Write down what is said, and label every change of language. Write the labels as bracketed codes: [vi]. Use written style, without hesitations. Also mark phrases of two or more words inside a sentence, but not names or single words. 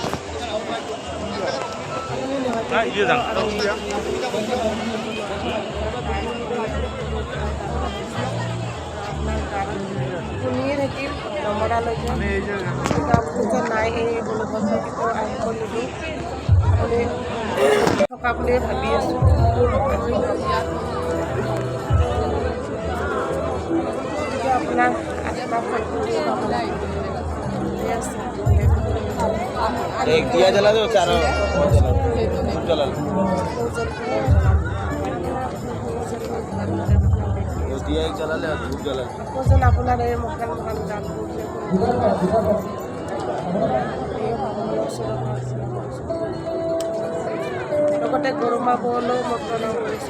[as] শুনিয়ে থাকিম নমৰালৈকে আপুনি যে নাই এই অনুভৱটো কেতিয়াও আহিব নিদিওঁ আপুনি থকা বুলিয়ে ভাবি আছোঁ গতিকে আপোনাক [hi] एक दिया जला दो चारों जला दिया एक जला ले धूप जला [as] যেন আপোনাৰ এই মহান মহান গানবোৰ লগতে গৰমা বলৈও মই প্ৰণাম কৰিছোঁ